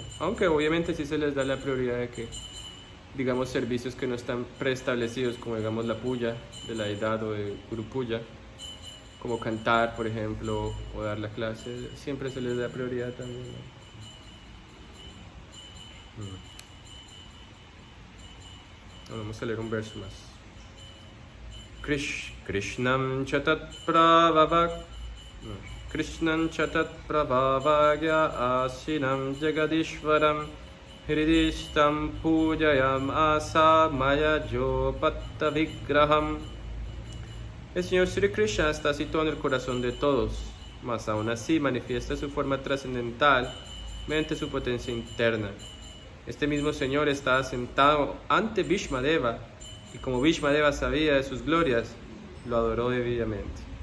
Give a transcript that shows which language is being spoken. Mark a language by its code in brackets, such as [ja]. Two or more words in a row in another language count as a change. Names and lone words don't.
[es] Aunque obviamente sí se les da la prioridad de que, digamos, servicios que no están preestablecidos, como digamos la puya de la deidad o de Guru Puja, como cantar, por ejemplo, o dar la clase, siempre se les da prioridad también, ¿no? Vamos a leer un verso más. [sa] कृष्णं चतत् प्रभावज्ञ आसीनं जगदीश्वरम् हृदिस्थं पूजयाम् आस माया जोपात्त विग्रहम्. [es] El Señor Sri Krishna está situado en el corazón de todos, mas aún así manifiesta su forma trascendental mediante su potencia interna. Este mismo Señor está sentado ante Bhishmadeva y como Bhishmadeva sabía de sus glorias, lo adoró debidamente.